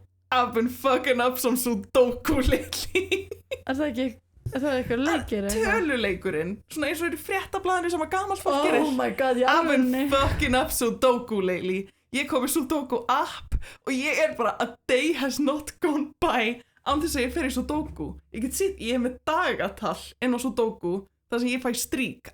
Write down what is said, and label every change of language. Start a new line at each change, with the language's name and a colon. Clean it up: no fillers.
English: I've been fucking up some Sudoku lately.
Icelandic: Er það eitthvað leikir? Töluleikurinn. Svona eins og í fréttablaðinu sem að gamalt fólk gerir.
English: Oh my god,
Icelandic: ég
English: I've been fucking up Sudoku lately.
Icelandic: Ég kom í Sudoku app og ég bara
English: a day has not gone by
Icelandic: án þess að ég fer í Sudoku. Ég er með dagatal inn á Sudoku þar sem ég fæ strík.